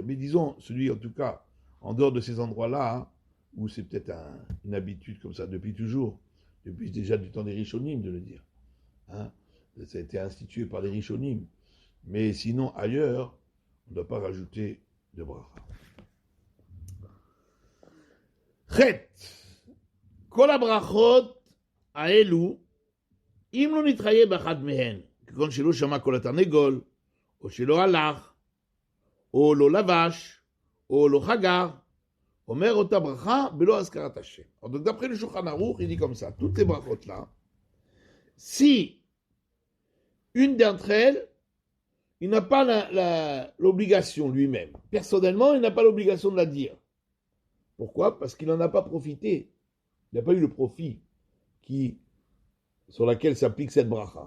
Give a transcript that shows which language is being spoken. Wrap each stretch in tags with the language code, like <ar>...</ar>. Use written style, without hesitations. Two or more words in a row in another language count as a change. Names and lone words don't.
<fr>Mais disons, celui en tout cas, en dehors de ces endroits-là, hein, où c'est peut-être une habitude comme ça depuis toujours, depuis déjà du temps des Rishonim de le dire. Hein. Ça a été institué par les Rishonim. Mais sinon, ailleurs, on ne doit pas rajouter de bracha.</fr> <he>ח' כל הברכות האלו, אם לא נתחייב באחת מהן, כגון שלא שמע כל התרנגול, או שלא הלך, או לא לבש, או לא חגר, אומר אותה ברכה בלא הזכרת השם.</he> <fr>Donc d'après le Shulchan Aruch, il dit comme ça, toutes ces brachot-là, si une d'entre elles, il n'a pas l'obligation lui-même. Personnellement, il n'a pas l'obligation de la dire. Pourquoi? Parce qu'il n'en a pas profité. Il n'a pas eu le profit sur laquelle s'applique cette bracha.</fr>